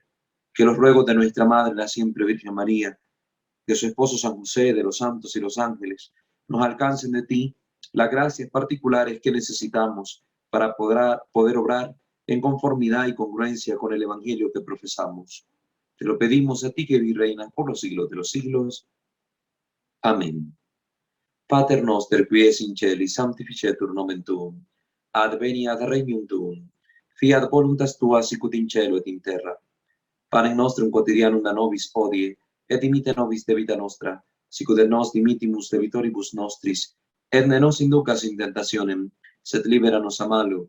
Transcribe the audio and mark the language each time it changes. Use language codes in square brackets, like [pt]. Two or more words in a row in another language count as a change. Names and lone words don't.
[es] Que los ruegos de nuestra Madre, la siempre Virgen María, de su esposo San José, de los santos y los ángeles, nos alcancen de ti las gracias particulares que necesitamos para poder obrar en conformidad y congruencia con el Evangelio que profesamos. Te lo pedimos a ti que vives y reinas por los siglos de los siglos. Amén. [la] Pater noster, qui es in celis, sanctificetur nomen tuum. Adveniat regnum tuum. Fiat voluntas tua sicut in cielo et in terra. Panem nostrum quotidianum da nobis hodie, et dimite nobis debita nostra, sicut et nos dimitimus debitoribus nostris, et ne nos inducas in tentationem, sed libera nos a malo.